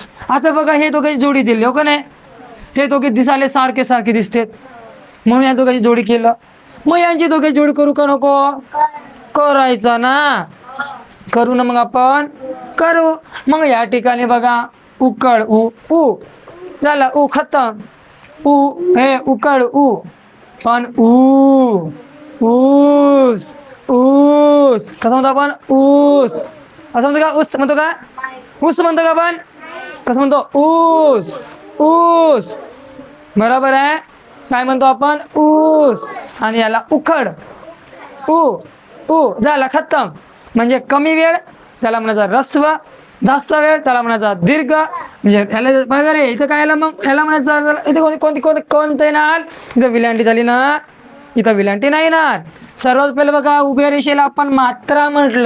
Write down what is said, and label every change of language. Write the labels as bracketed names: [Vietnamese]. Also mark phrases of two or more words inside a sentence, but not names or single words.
[Marathi] आता बघा हे दोघे जोडी दिली, हो का नाही? हे दोघे दिसाले सारखे सारखे दिसतात म्हणून या दोघांची जोडी केलं. मग यांची दोघे जोडी करू का नको? करायचं ना. करू ना, मग आपण करू. मग या ठिकाणी बघा उकळ उ उ झाला, उ खतम. उ हे उकळ उ, पण ऊस ऊस कसं म्हणतो आपण? ऊस असं म्हणतो का? ऊस म्हणतो का? ऊस म्हणतो का आपण? कसं म्हणतो? ऊस ऊस, बरोबर आहे. काय म्हणतो आपण? ऊस. आणि याला उखड उ उ झाला, खतम. म्हणजे कमी वेळ त्याला म्हणायचा ह्रस्व, जास्त वेळ त्याला म्हणायचा दीर्घ. म्हणजे याला बघा रे, इथं काय मग याला म्हणायचं, इथे कोणती कोणती कोणतं येणार? इथं विलांटी झाली ना, इथं विलांटी नाही येणार. सर्वात पहिले बघा उभ्या रेषेला आपण मात्रा म्हटलं.